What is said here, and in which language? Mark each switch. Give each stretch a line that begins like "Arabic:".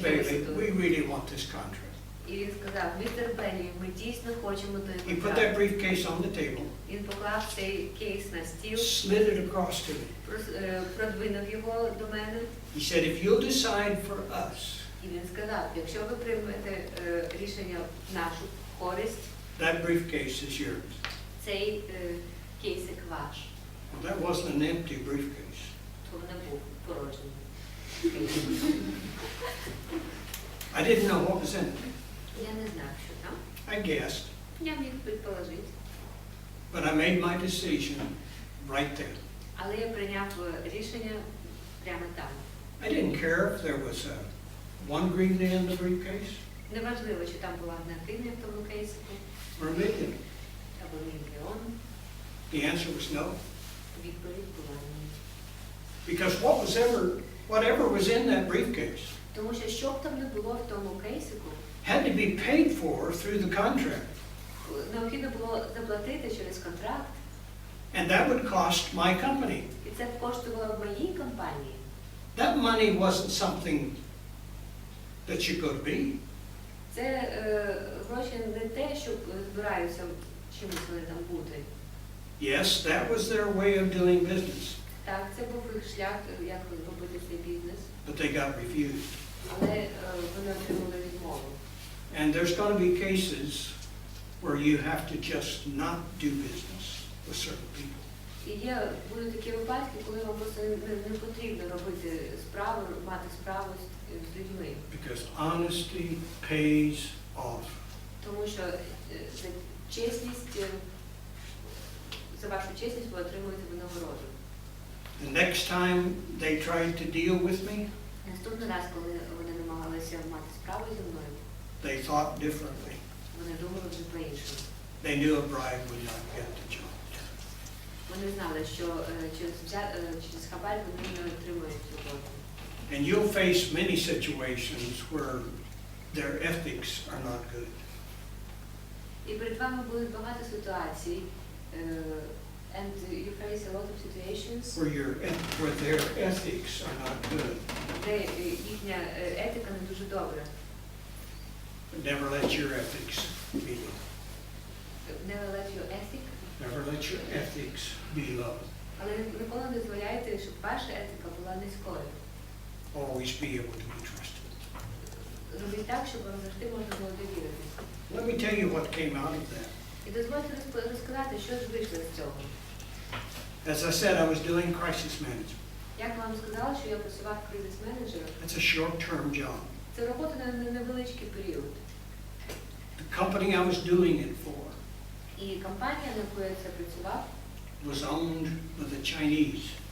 English: Bailey, we really want this contract.
Ukrainian: І він сказав, містер Бейлі, ми дійсно хочемо той
English: He put that
Ukrainian: контракт.
English: briefcase on the table,
Ukrainian: Він поклав цей кейс на стіл,
English: slid it across to me.
Ukrainian: продвинув його до мене.
English: He said, if you'll decide for us
Ukrainian: І він сказав, якщо ви приймете рішення в нашу користь,
English: that briefcase is yours.
Ukrainian: цей кейсик ваш.
English: Well, that wasn't an empty briefcase.
Ukrainian: То не був порожній.
English: I didn't know what was in it.
Ukrainian: Я не знав, що там.
English: I guessed,
Ukrainian: Я міг предположити.
English: but I made my decision right then.
Ukrainian: Але я прийняв рішення прямо там.
English: I didn't care if there was one hryvnia in the briefcase
Ukrainian: Неважливо, чи там була одна гривня в тому кейсику,
English: or a million.
Ukrainian: або мільйон.
English: The answer was no.
Ukrainian: Відповідь була ні.
English: Because whatever was in that briefcase
Ukrainian: Тому що б там не було в тому кейсику,
English: had to be paid for through the contract.
Ukrainian: необхідно було заплатити через контракт,
English: And that would cost my company.
Ukrainian: і це б коштувало в моїй компанії.
English: That money wasn't something that you go to be.
Ukrainian: Це гроші не те, що збираються чимось вони там бути.
English: Yes, that was their way of doing business,
Ukrainian: Так, це був їх шлях, як робити цей бізнес,
English: but they got refused.
Ukrainian: але вони отримали відмову.
English: And there's going to be cases where you have to just not do business with certain people.
Ukrainian: І будуть такі випадки, коли вам просто не потрібно робити справу, мати справу з людьми.
English: Because honesty pays off.
Ukrainian: Тому що за чесність, за вашу чесність ви отримуєте винагороду.
English: The next time they tried to deal with me,
Ukrainian: Наступний раз, коли вони намагалися мати справу зі мною,
English: they thought differently.
Ukrainian: вони думали вже по-іншому.
English: They knew a bribe would not get the job.
Ukrainian: Вони знали, що через хабар вони не отримують роботу.
English: And you'll face many situations where their ethics are not good.
Ukrainian: І перед вами будуть багато ситуацій,
English: and you face a lot of situations, Where their ethics are not good.
Ukrainian: де їхня етика не дуже добра.
English: But never let your ethics be low. Never let your ethic, Never let your ethics be low.
Ukrainian: але ніколи не дозволяйте, щоб ваша етика була низькою.
English: Always be able to be trusted.
Ukrainian: Робіть так, щоб вам завжди можна було довіритися.
English: Let me tell you what came out of that.
Ukrainian: І дозвольте розказати, що ж вийшло з цього.
English: As I said, I was doing crisis management.
Ukrainian: Як вам сказала, що я працював кризис-менеджером,
English: That's a short-term job.
Ukrainian: це робота на невеличкий період.
English: The company I was doing it for
Ukrainian: І компанія, на яку я це працював,
English: was owned by the Chinese.